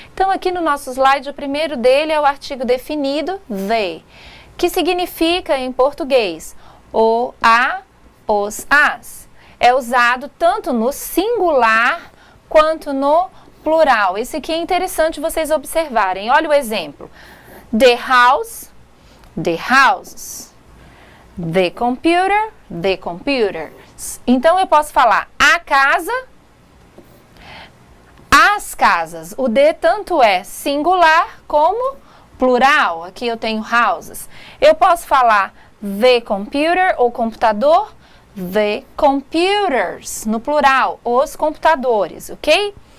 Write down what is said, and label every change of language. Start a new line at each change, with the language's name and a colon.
Portuguese: Então, aqui no nosso slide, o primeiro dele é o artigo definido, they, que significa em português o, a, os, as. É usado tanto no singular quanto no plural. Esse aqui é interessante vocês observarem. Olha o exemplo.
English: The house, the houses. The computer, the computers.
Portuguese: Então, eu posso falar a casa, as casas. O the tanto é singular como plural, aqui eu tenho houses. Eu posso falar the computer ou computador, the computers, no plural, os computadores, ok?